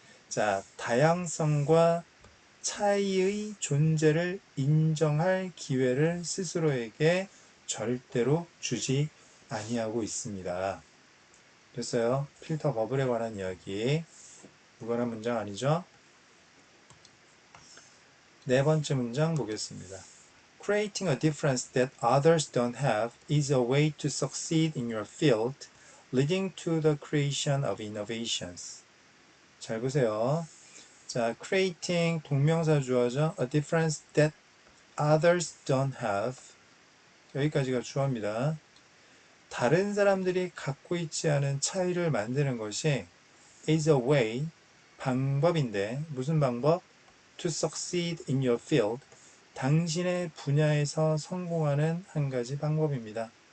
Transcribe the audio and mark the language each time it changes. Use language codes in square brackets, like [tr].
[ko] 자, 다양성과 차이의 존재를 인정할 기회를 스스로에게 절대로 주지 아니하고 있습니다. 됐어요? 필터 버블에 관한 이야기. 무관한 문장 아니죠? 네 번째 문장 보겠습니다. [en] Creating a difference that others don't have is a way to succeed in your field, leading to the creation of innovations. [ko] 잘 보세요. 자, creating 동명사 주어죠. [en] A difference that others don't have. [ko] 여기까지가 주어입니다. 다른 사람들이 갖고 있지 않은 차이를 만드는 것이 [en] is a way, [ko] 방법인데 무슨 방법? [en] To succeed in your field. [ko] 당신의 분야에서 성공하는 한 가지 방법입니다.